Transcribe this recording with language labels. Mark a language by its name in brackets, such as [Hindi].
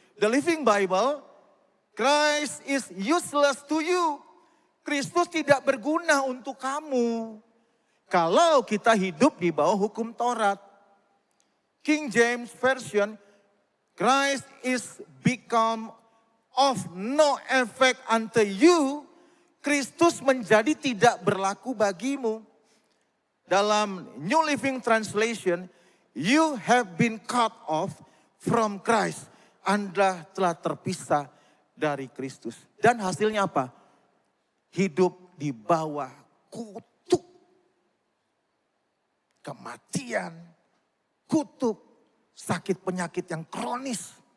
[English] The Living Bible, Christ is useless to you. [Indonesian] Kristus tidak berguna untuk kamu kalau kita hidup di bawah hukum Taurat. [English] King James Version, Christ is become of no effect unto you. [Indonesian] Kristus menjadi tidak berlaku bagimu. [English] Dalam New Living Translation, you have been cut off from Christ. [Indonesian] Anda telah terpisah dari Kristus. Dan hasilnya apa? Hidup di bawah kutuk. Kematian, kutuk, sakit penyakit yang kronis.